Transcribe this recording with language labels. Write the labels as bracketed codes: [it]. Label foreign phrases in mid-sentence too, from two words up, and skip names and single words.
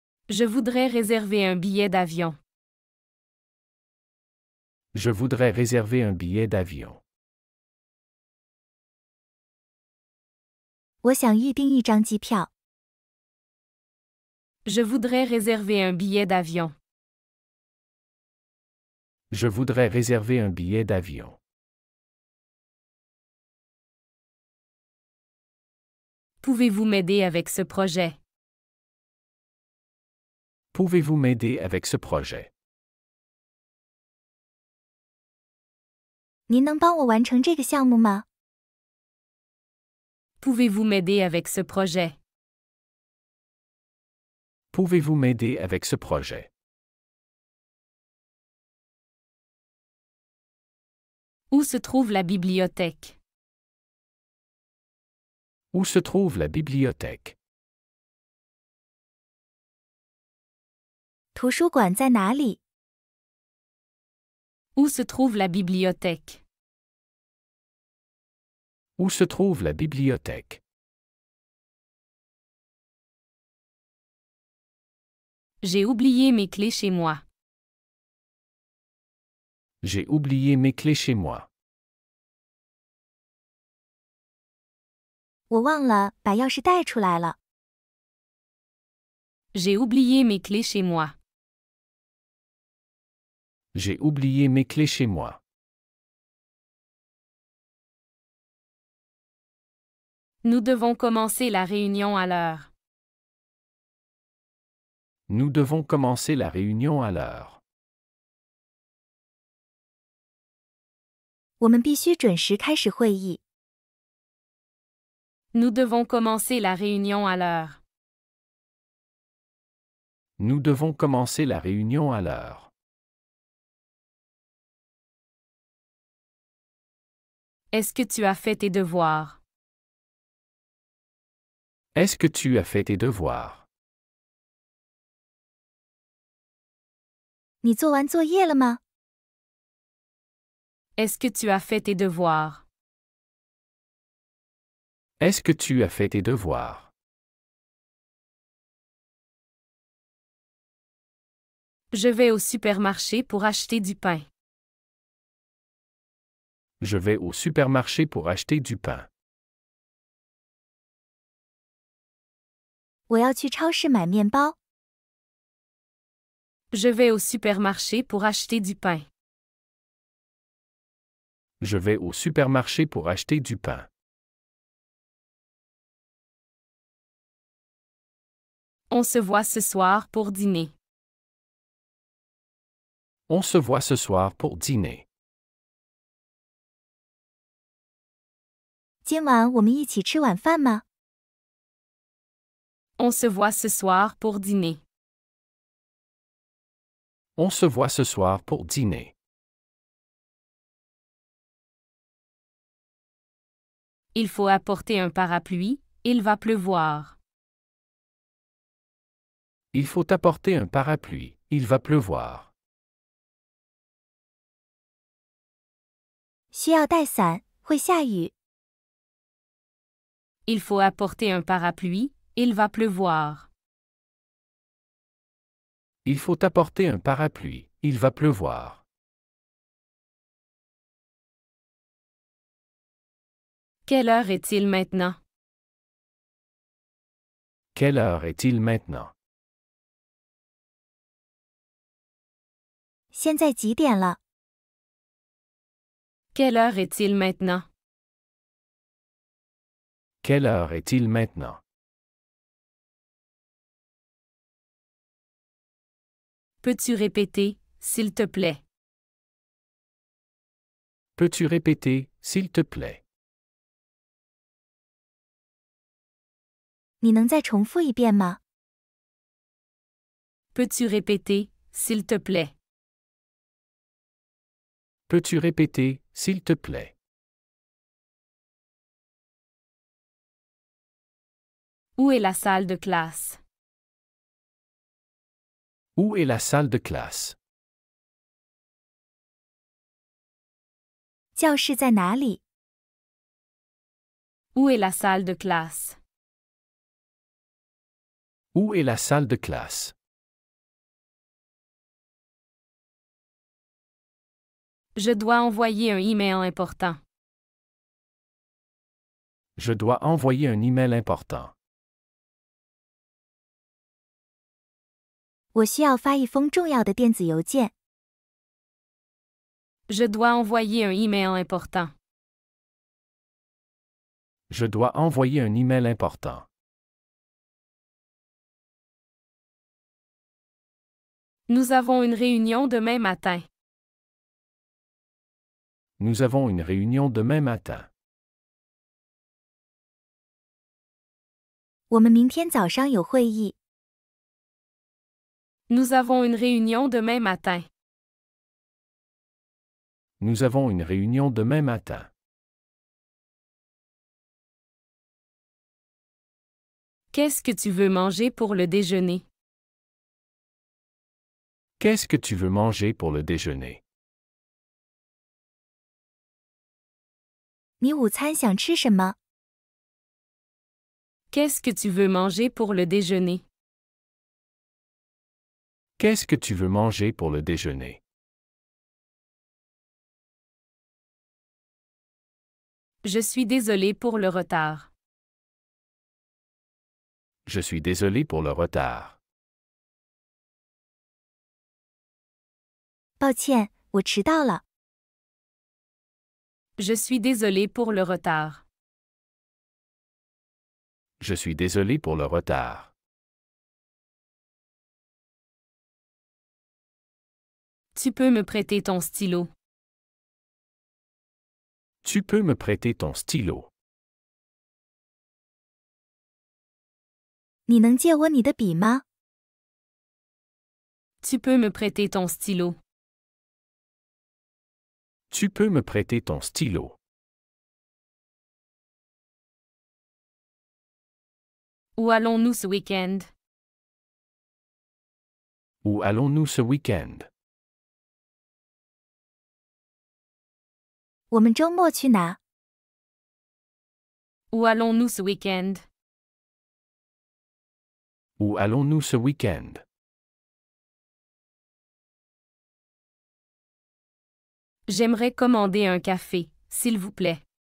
[fr] Je voudrais réserver un billet d'avion. Je voudrais réserver un billet d'avion. [zh] 我想预订一张机票。 [fr] Je voudrais réserver un billet d'avion. Je voudrais réserver un billet d'avion. Pouvez-vous m'aider avec ce projet? Pouvez-vous m'aider avec ce projet? [zh] 您能帮我完成这个项目吗？ [fr] Pouvez-vous m'aider avec ce projet? Pouvez-vous m'aider avec ce projet? Où se trouve la bibliothèque? Où se trouve la bibliothèque? [zh] 图书馆在哪里？ [fr] Où se trouve la bibliothèque? Où se trouve la bibliothèque? J'ai oublié mes clés chez moi. J'ai oublié mes clés chez moi. [zh] 我忘了把钥匙带出来了。 [fr] J'ai oublié mes clés chez moi. J'ai oublié mes clés chez moi. Nous devons commencer la réunion à l'heure. Nous devons commencer la réunion à l'heure. [zh] 我们必须准时开始会议。 [fr] Nous devons commencer la réunion à l'heure. Nous devons commencer la réunion à l'heure. Est-ce que tu as fait tes devoirs? Est-ce que tu as fait tes devoirs? [zh] 你做完作业了吗？ [fr] Est-ce que tu as fait tes devoirs? Est-ce que tu as fait tes devoirs? Je vais au supermarché pour acheter du pain. Je vais au supermarché pour acheter du pain. [zh] 我要去超市买面包。 [fr] Je vais au supermarché pour acheter du pain. Je vais au supermarché pour acheter du pain. On se voit ce soir pour dîner. On se voit ce soir pour dîner. [zh] 今晚我们一起吃晚饭吗？ [fr] On se voit ce soir pour dîner. On se voit ce soir pour dîner. Il faut apporter un parapluie, il va pleuvoir. Il faut apporter un parapluie, il va pleuvoir. [zh] 需要带伞，会下雨。 [fr] Il faut apporter un parapluie, il va pleuvoir. Il faut apporter un parapluie, il va pleuvoir. Quelle heure est-il maintenant? Quelle heure est-il maintenant? [zh] 现在几点了？ [fr] Quelle heure est-il maintenant? Quelle heure est-il maintenant? Peux-tu répéter, s'il te plaît? Peux-tu répéter, s'il te plaît? [zh] 你能再重复一遍吗？ [fr] Peux-tu répéter, s'il te plaît? Peux-tu répéter, s'il te plaît? Où est la salle de classe? Où est la salle de classe? [zh] 教室在哪里？ [fr] Où est la salle de classe? Où est la salle de classe? Je dois envoyer un email important. Je dois envoyer un email important. [zh] 我需要发一封重要的电子邮件。 [fr] Je dois envoyer un email important. Je dois envoyer un email important. Nous avons une réunion demain matin. Nous avons une réunion demain matin. [zh] 我们明天早上有会议。 [fr] Nous avons une réunion demain matin. Nous avons une réunion demain matin. Qu'est-ce que tu veux manger pour le déjeuner? Qu'est-ce que tu veux manger pour le déjeuner? [zh] 你午餐想吃什么？ [fr] Qu'est-ce que tu veux manger pour le déjeuner? Qu'est-ce que tu veux manger pour le déjeuner? Je suis désolé pour le retard. Je suis désolé pour le retard. [zh] 抱歉，我迟到了。 [fr] Je suis désolé pour le retard. Je suis désolé pour le retard. Tu peux me prêter ton stylo. Tu peux me prêter ton stylo. [zh] 你能借我你的笔吗？ [fr] Tu peux me prêter ton stylo. Tu peux me prêter ton stylo. Où allons-nous ce week-end? Où allons-nous ce week-end? [zh] 我们周末去哪？ [fr] Où allons-nous ce week-end? Où allons-nous ce week-end? J'aimerais commander un café, s'il vous plaît.